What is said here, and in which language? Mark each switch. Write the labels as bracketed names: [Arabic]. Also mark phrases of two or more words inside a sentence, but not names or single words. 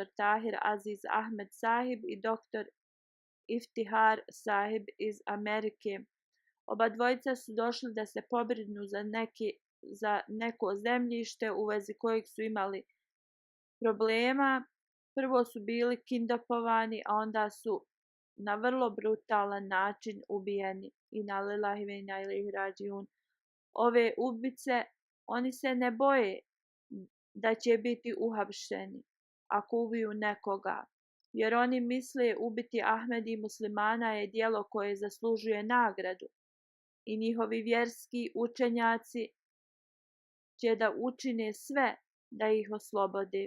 [Bosnian] Tahir Aziz Ahmed Sahib i dr. Iftihar Sahib iz Amerike. Oba dvojica su došli da se pobrinu za neko zemljište u vezi kojeg su imali problema. Prvo su bili kindopovani, a onda su na vrlo brutalan način ubijeni. [Arabic] إنا لله وإنا إليه راجعون. [Bosnian] Ove ubice, oni se ne boje da će biti uhapšeni ako ubiju nekoga, jer oni misle ubiti Ahmedi muslimana je djelo koje zaslužuje nagradu i njihovi vjerski učenjaci će da učine sve da ih oslobode.